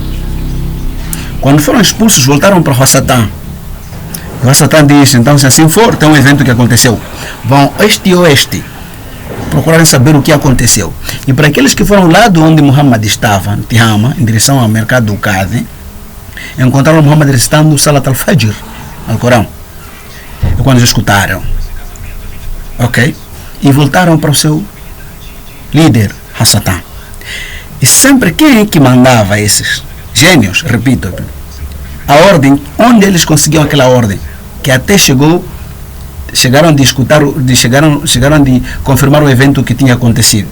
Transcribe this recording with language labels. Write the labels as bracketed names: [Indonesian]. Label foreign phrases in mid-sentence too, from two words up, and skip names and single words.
[Portuguese] Quando foram expulsos, voltaram para o Satã. E o Satã disse: então, se assim for, tem um evento que aconteceu. Vão este e oeste procurarem saber o que aconteceu. E para aqueles que foram lá de onde Muhammad estava, em Tihama, em direção ao mercado do Qadi, encontraram Muhammad recitando [Arabic] صلاة الفجر, [Portuguese] no Corão. E quando eles escutaram, ok? E voltaram para o seu líder, Satã. E sempre quem que mandava esses gênios, repito, a ordem, onde eles conseguiam aquela ordem, que até chegaram de escutar, chegaram de confirmar o evento que tinha acontecido.